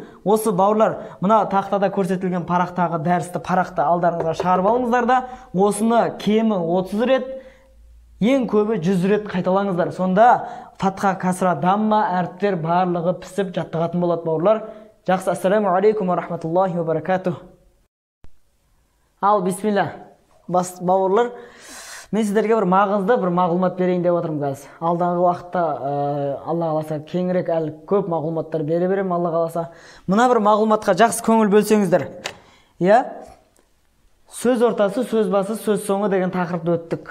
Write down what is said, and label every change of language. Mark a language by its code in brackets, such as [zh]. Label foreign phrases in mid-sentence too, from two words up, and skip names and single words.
[kk] Осы бауырлар, мына тақтада көрсетілген парақтағы дәрісті парақты алдарыңызға шығарып алыңыздар да, осыны кемі 30 рет, ең көбі 100 рет қайталаңыздар. Сонда фатха, касра, дамма әріптер барлығы пісіп жаттығатын болады бауырлар. Жақсы, [ar] السلام عليكم ورحمة الله وبركاته. [kk] Ал, бисмилла. Бауырлар, мен сіздерге бір маңызды бір мағлұмат берейін деп отырмын қазір. Алдағы уақытта Алла қаласа кеңірек әлі көп мағлұматтар бере беремін Алла қаласа. Мына бір мағлұматқа жақсы көңіл бөлсеңіздер. Сөз ортасы, сөз басы, сөз соңы деген тақырыпты өттік.